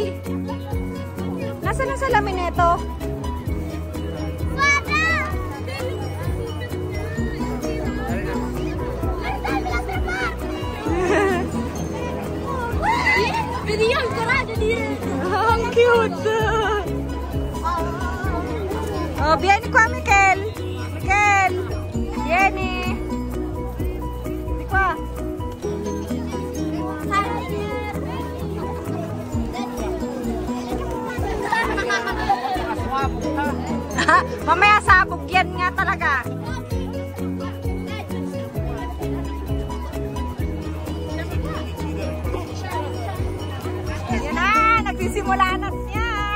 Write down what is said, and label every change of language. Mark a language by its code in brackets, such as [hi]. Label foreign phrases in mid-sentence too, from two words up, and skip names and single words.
[tl] Nasaan ang salamin nito? Ang cute. [it] Oh, vieni qua, Mikel. Vieni. Di qua. [tl] Mamaya sabog yan nga talaga. Yan na, nagsisimula na siya.